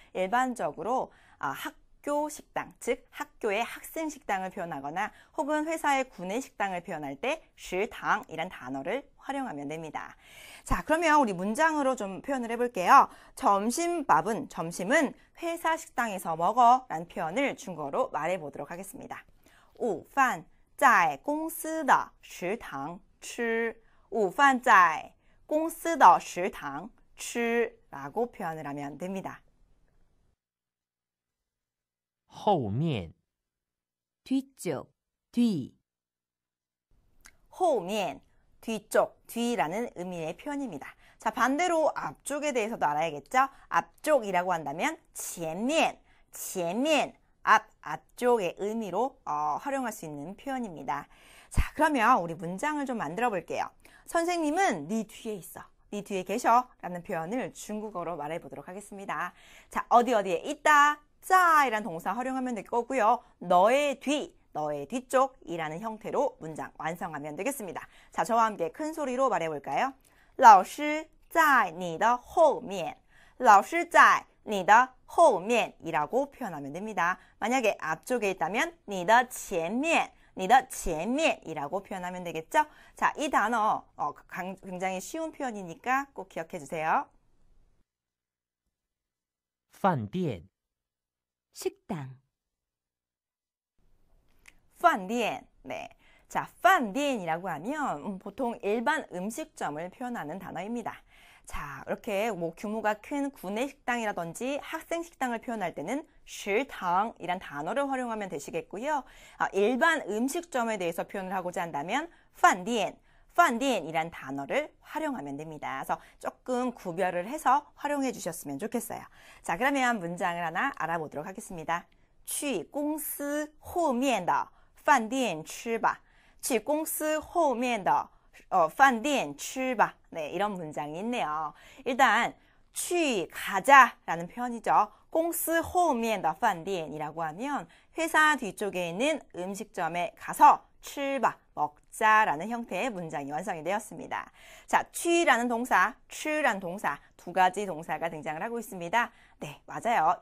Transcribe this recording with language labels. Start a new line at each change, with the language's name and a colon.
Korean: 일반적으로 학교 식당, 즉 학교의 학생 식당을 표현하거나 혹은 회사의 구내 식당을 표현할 때 食堂이란 단어를 활용하면 됩니다. 자, 그러면 우리 문장으로 좀 표현을 해볼게요. 점심은 회사 식당에서 먹어 라는 표현을 중국어로 말해보도록 하겠습니다.
Chinese: 午饭在公司的食堂吃午饭在公司的食堂吃
Korean: 라고 표현을 하면 됩니다.
Chinese: 后面
Korean: 뒤쪽, 뒤, 后面 뒤쪽, 뒤라는 의미의 표현입니다. 자, 반대로 앞쪽에 대해서도 알아야겠죠? 앞쪽이라고 한다면 前面, 前面, 앞쪽의 의미로 활용할 수 있는 표현입니다. 자, 그러면 우리 문장을 좀 만들어 볼게요. 선생님은 네 뒤에 있어. 네 뒤에 계셔 라는 표현을 중국어로 말해보도록 하겠습니다. 자, 어디에 있다. 자이란 동사 활용하면 될 거고요. 너의 뒤쪽이라는 형태로 문장 완성하면 되겠습니다. 자, 저와 함께 큰 소리로 말해볼까요?
Chinese: 老师在你的后面老师在你的后面
Korean: 이라고 표현하면 됩니다. 만약에 앞쪽에 있다면
Chinese: 你的前面你的前面
Korean: 이라고 표현하면 되겠죠? 자, 이 단어 굉장히 쉬운 표현이니까 꼭 기억해 주세요.
Chinese: 饭店
Korean: 식당,
Chinese: 饭店.
Korean: 네. 자, 饭店이라고 하면 보통 일반 음식점을 표현하는 단어입니다. 자, 이렇게 뭐 규모가 큰 구내 식당이라든지 학생 식당을 표현할 때는 食堂이란 단어를 활용하면 되시겠고요. 일반 음식점에 대해서 표현을 하고자 한다면 饭店, 饭店이란 단어를 활용하면 됩니다. 그래서 조금 구별을 해서 활용해 주셨으면 좋겠어요. 자, 그러면 문장을 하나 알아보도록 하겠습니다.
Chinese: 去公司后面的饭店吃吧. 去公司后面的饭店吃吧.
Korean: 네, 이런 문장이 있네요. 일단 去 가자라는 표현이죠.
Chinese: 公司后面的饭店
Korean: 이라고 하면 회사 뒤쪽에 있는 음식점에 가서
Chinese: 吃吧,
Korean: 먹자라는 형태의 문장이 완성이 되었습니다. 자, 去라는 동사, 吃라는 동사, 두 가지 동사가 등장을 하고 있습니다. 네, 맞아요.